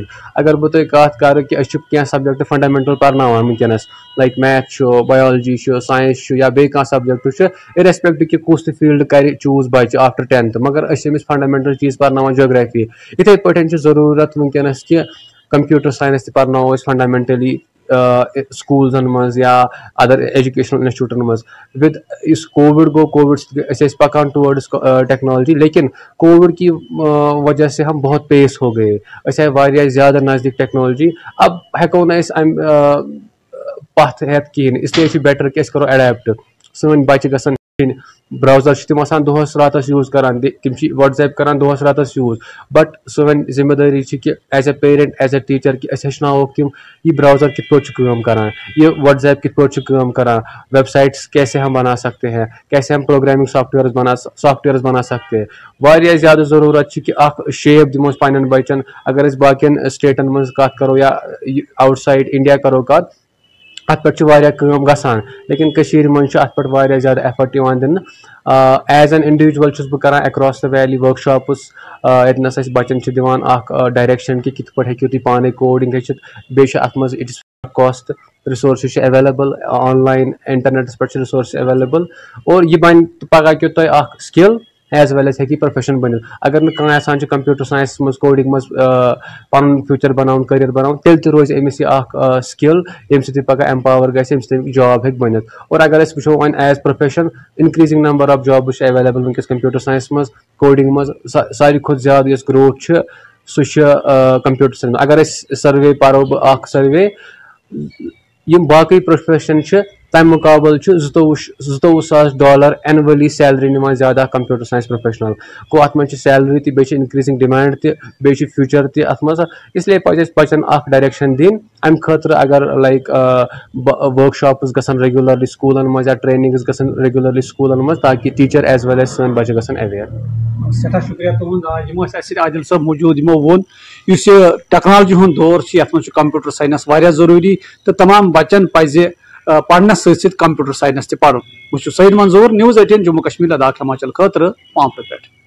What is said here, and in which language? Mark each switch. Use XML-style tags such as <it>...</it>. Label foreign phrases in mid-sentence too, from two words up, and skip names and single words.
<ks>اگر بہٕ تۄہہِ کتھ کرٕ کہِ أسۍ چھِ کینٛہہ سبجیکٹ فنڈامینٹل پرناوان وٕنکیٚنس</ks> <en>like math</en> <ks>چھُ بایولجی چھُ ساینس چھُ یا بیٚیہِ کانٛہہ سبجیکٹ چھُ اِریسپیکٹ کہِ کُس تہِ فیٖلڈ کرِ چوٗز بچہِ</ks> <en>after 10th</en> <ks>مگر أسۍ چھِ أمِس فنڈامینٹل چیٖز پرناوان جیوگرافی. یِتھے پٲٹھۍ چھِ ضروٗرت وٕنکیٚنس کہِ</ks> <en>computer science</en> <ks>تہِ پرناوو أسۍ فنڈامینٹلی سکوٗلزن منٛز یا</ks> <en>other educational institutions</en> <ks>منٛز. وِد یُس کووِڈ گوٚو کووِڈ سۭتۍ أسۍ ٲسۍ پکان</ks> <en>towards technology</en> <ks>لیکن</ks> <ur>کووِڈ کی وجہ سے ہم بہت پیس ہو گئے.</ur> <ks>أسۍ آیہِ واریاہ زیادٕ نزدیٖک ٹیکنالجی. اب ہٮ۪کو نہٕ أسۍ امہِ پتھ ہٮ۪تھ کِہینۍ اسلیے چھُ بیٹر کہِ أسۍ کرو اڈیپٹ. سٲنۍ بچہِ گژھن براوزر چھِ تِم آسان دۄہس راتس یوٗز کران تِم چھِ وٹس ایپ کران دۄہس راتس یوٗز. بٹ سٲنۍ ذمہٕ دٲری چھِ کہِ</ks> <en>as a parent as a teacher</en> <ks>کہِ أسۍ ہیٚچھناووکھ تِم یہِ براوزر کِتھ پٲٹھۍ چھُ کٲم کران یہِ وٹس ایپ کِتھ پٲٹھۍ چھُ کٲم کران</ks> <en>web sites</en> <ur>کیسے ہم بنا سکتے ہیں کیسے ہم</ur> <en>programming softwares</en> <ur>بنا سکتے ہیں.</ur> <ks>واریاہ زیادٕ ضروٗرت چھِ کہِ اکھ شیپ دِمو أسۍ پننٮ۪ن بچن. اگر أسۍ باقین سٹیٹن منٛز کتھ کرو یا</ks> <en>outside India</en> <ks>کرو کتھ اتھ پٮ۪ٹھ چھِ واریاہ کٲم گژھان لیکن کٔشیٖرِ منٛز چھُ اتھ پٮ۪ٹھ واریاہ زیادٕ ایفٲٹ یِوان دِنہٕ.</ks> <en>as an individual</en> <ks>چھُس بہٕ کران</ks> <en>across the valley workshops</en> <ks>ییٚتنس أسۍ بچن چھِ دِوان اکھ ڈایریکشن کہِ کِتھ پٲٹھۍ ہیٚکِو تُہۍ پانے کوڈنگ ہیٚچھِتھ. بیٚیہِ چھِ اتھ منٛز</ks> <en>it is cost resources</en> <ks>چھِ</ks> <en>available online</en> <ks>انٹرنیٹس پٮ۪ٹھ چھِ</ks> <en>resources available</en> <ks>اور یہِ بنہِ پگہہ کہِ تۄہہِ اکھ</ks> <en>skill as well as</en> <ks>ہیٚکہِ یہِ پروفیشن بٔنِتھ. اگر نہٕ کانٛہہ یژھان چھُ</ks> <en>computer sciences</en> <ks>منٛز کوڈنگ منٛز پنُن فیوٗچر بناوُن کٔریر بناوُن تیٚلہِ تہِ روزِ أمِس یہِ اکھ سکل ییٚمہِ سۭتۍ یہِ پگہہ ایمپاور گژھِ ییٚمہِ سۭتۍ أمِس جاب ہیٚکہِ بٔنِتھ. اور اگر أسۍ وٕچھو وۄنۍ</ks> <en>as profession increasing number of jobs</en> <ks>چھِ ایویلیبل وٕنکیٚس</ks> <en>computer science</en> <ks>منٛز کوڈنگ منٛز. ساروی کھۄتہٕ زیادٕ یۄس گروتھ چھِ سُہ چھِ</ks> <en>computer science.</en> <ks>اگر أسۍ سٔروے پرو بہٕ اکھ سٔروے یِم باقٕے پروفیشن چھِ تمہ مقابل $22,000</ks> <en>annually salary</en> <ks>نِوان زیادٕ اکھ</ks> <en>computer science professional</en> <ks>گوٚو اتھ منٛز چھِ سیلری تہِ بیٚیہِ چھِ</ks> <en>increasing demand</en> <ks>تہِ بیٚیہِ چھِ فیوٗچر تہِ اتھ منٛز اسلیے پزِ اَسہِ بچن اکھ ڈایریکشن دِنۍ امہِ خٲطرٕ اگر</ks> <en>like workshops</en> <ks>گژھن ریگولرلی سکوٗلن منٛز یا ٹریننگٕز گژھن ریگولرلی سکوٗلن منٛز تاکہِ</ks> <en>teacher as well as</en> <ks>سٲنۍ بچہِ گژھن اویر. سٹھاہ شکریہ تہد یِم ٲسۍ اَسہِ عادل صٲب موٗجوٗد یِمو ووٚن یُس یہِ ٹیکنالجی ہُنٛد دور چھُ یَتھ منٛز چھُ</ks> <en>computer science</en> <ks>واریاہ ضروٗری تہٕ تمام بچن پزِ پرنس سۭتۍ سۭتۍ</ks> <en>computer science</en> <ks>تہِ پرُن. بہٕ چھُس سعید منظوٗر News18 جموں کشمیر لداخ ہماچل خٲطرٕ پامپرٕ پٮ۪ٹھ.</ks>